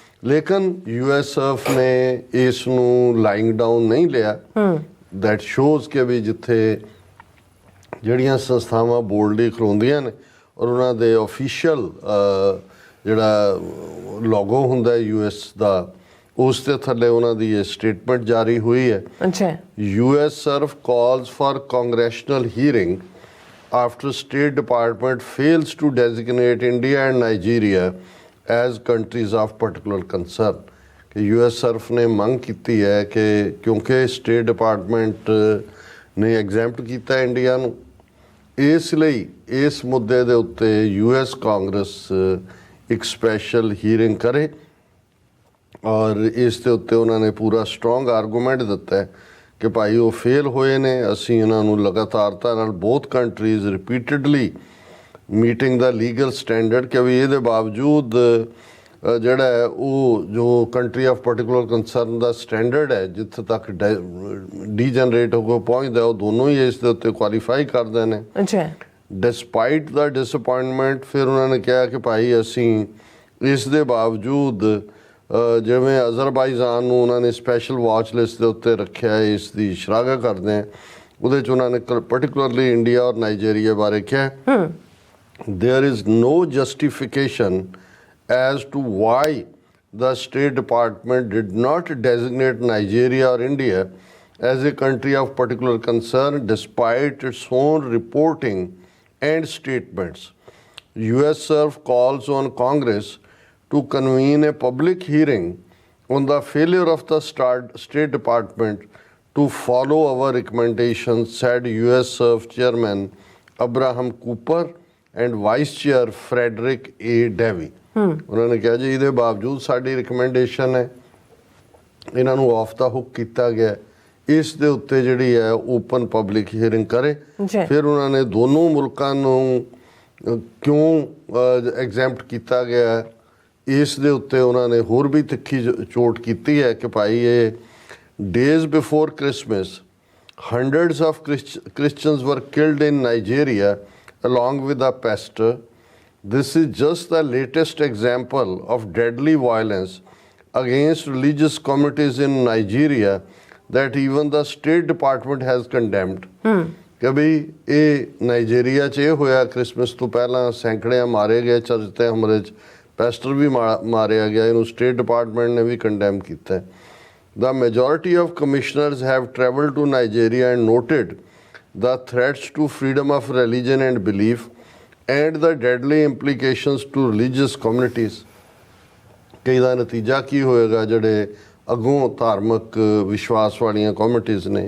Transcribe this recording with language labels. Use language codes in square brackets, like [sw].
[pa] ਲੇਕਿਨ USCIRF ਨੇ ਇਸ ਨੂੰ [en] lying down [pa] ਨਹੀਂ ਲਿਆ। [en] that shows [pa] ਕਿ ਵੀ ਜਿੱਥੇ ਜਿਹੜੀਆਂ ਸੰਸਥਾਵਾਂ ਬੋਲਡਲੀ ਖਲੋਂਦੀਆਂ ਨੇ ਔਰ ਉਹਨਾਂ ਦੇ ਆਫੀਸ਼ੀਅਲ ਜਿਹੜਾ ਲੋਗੋ ਹੁੰਦਾ US ਦਾ, ਉਸ ਦੇ ਥੱਲੇ ਉਹਨਾਂ ਦੀ ਇਹ ਸਟੇਟਮੈਂਟ ਜਾਰੀ ਹੋਈ ਹੈ। [en] USCIRF calls for Congressional hearing after State Department fails to designate India and Nigeria as countries of particular concern। [pa] ਕਿ USCIRF ਨੇ ਮੰਗ ਕੀਤੀ ਹੈ ਕਿ ਕਿਉਂਕਿ ਸਟੇਟ ਡਿਪਾਰਟਮੈਂਟ ਨੇ ਐਗਜ਼ੈਂਪਟ ਕੀਤਾ ਇੰਡੀਆ ਨੂੰ, ਇਸ ਲਈ ਇਸ ਮੁੱਦੇ ਦੇ ਉੱਤੇ US ਕਾਂਗਰਸ ਇੱਕ ਸਪੈਸ਼ਲ ਹੀਅਰਿੰਗ ਕਰੇ। ਔਰ ਇਸ ਦੇ ਉੱਤੇ ਉਹਨਾਂ ਨੇ ਪੂਰਾ ਸਟਰੋਂਗ ਆਰਗੂਮੈਂਟ ਦਿੱਤਾ ਹੈ ਕਿ ਭਾਈ ਉਹ ਫੇਲ ਹੋਏ ਨੇ, ਅਸੀਂ ਇਹਨਾਂ ਨੂੰ ਲਗਾਤਾਰਤਾ ਨਾਲ ਬਹੁਤ ਕੰਟਰੀਜ਼ ਰਿਪੀਟਡਲੀ ਮੀਟਿੰਗ ਦਾ ਲੀਗਲ ਸਟੈਂਡਰਡ ਕਿ ਵੀ ਇਹਦੇ ਬਾਵਜੂਦ ਜਿਹੜਾ ਹੈ ਉਹ ਜੋ country of particular concern ਦਾ standard ਹੈ ਜਿੱਥੇ ਤੱਕ ਡੀਜਨਰੇਟ ਹੋ ਕੇ ਪਹੁੰਚਦਾ, ਉਹ ਦੋਨੋਂ ਹੀ ਇਸ ਦੇ ਉੱਤੇ ਕੁਆਲੀਫਾਈ ਕਰਦੇ ਨੇ। [en] despite the disappointment [pa] ਫਿਰ ਉਹਨਾਂ ਨੇ ਕਿਹਾ ਕਿ ਭਾਈ ਅਸੀਂ ਇਸ ਦੇ ਬਾਵਜੂਦ ਜਿਵੇਂ ਅਜ਼ਰਬਾਈਜਾਨ ਨੂੰ ਉਹਨਾਂ ਨੇ ਸਪੈਸ਼ਲ ਵਾਚ ਲਿਸਟ ਦੇ ਉੱਤੇ ਰੱਖਿਆ, ਇਸ ਦੀ ਸ਼ਲਾਘਾ ਕਰਦੇ ਹਾਂ। ਉਹਦੇ 'ਚ ਉਹਨਾਂ ਨੇ ਪਰਟੀਕੂਲਰਲੀ ਇੰਡੀਆ ਔਰ ਨਾਈਜੀਰੀਆ ਬਾਰੇ ਕਿਹਾ [en] there is no justification as to why the State Department did not designate Nigeria or India as a country of particular concern despite its own reporting and statements. USCIRF calls on Congress to convene a public hearing on the failure of the State Department to follow our recommendations, said USCIRF Chairman Abraham Cooper and Vice Chair Frederick A. Davy. [pa] ਉਹਨਾਂ ਨੇ ਕਿਹਾ ਜੀ ਇਹਦੇ ਬਾਵਜੂਦ ਸਾਡੀ recommendation ਹੈ, ਇਹਨਾਂ ਨੂੰ [en] off the hook [pa] ਕੀਤਾ ਗਿਆ, ਇਸ ਦੇ ਉੱਤੇ ਜਿਹੜੀ ਹੈ ਓਪਨ ਪਬਲਿਕ ਹੀਅਰਿੰਗ ਕਰੇ। ਫਿਰ ਉਹਨਾਂ ਨੇ ਦੋਨੋਂ ਮੁਲਕਾਂ ਨੂੰ ਕਿਉਂ ਐਗਜ਼ੈਂਪਟ ਕੀਤਾ ਗਿਆ, ਇਸ ਦੇ ਉੱਤੇ ਉਹਨਾਂ ਨੇ ਹੋਰ ਵੀ ਤਿੱਖੀ ਚੋਟ ਕੀਤੀ ਹੈ ਕਿ ਭਾਈ ਇਹ [en] days before Christmas, hundreds of Christians were killed in Nigeria along with a pastor. This is just the latest example of deadly violence against religious communities in Nigeria that even the State Department has condemned. [pa] ਕਿ ਬਈ ਇਹ Nigeria 'ਚ ਇਹ ਹੋਇਆ, Christmas ਤੋਂ ਪਹਿਲਾਂ ਸੈਂਕੜਿਆਂ ਮਾਰੇ ਗਏ ਚਰਚ ਤੇ ਹਮਲੇ 'ਚ, ਪੈਸਟਰ ਵੀ ਮਾਰਿਆ ਗਿਆ, ਇਹਨੂੰ ਸਟੇਟ ਡਿਪਾਰਟਮੈਂਟ ਨੇ ਵੀ ਕੰਡੈਮ ਕੀਤਾ। [en] The majority of commissioners have travelled to Nigeria and noted the threats to freedom of religion and belief and the deadly implications to religious communities. [pa] ਕਿ ਇਹਦਾ ਨਤੀਜਾ ਕੀ ਹੋਏਗਾ ਜਿਹੜੇ ਅੱਗੋਂ ਧਾਰਮਿਕ ਵਿਸ਼ਵਾਸ ਵਾਲੀਆਂ ਕਮਿਊਨਿਟੀਜ਼ ਨੇ।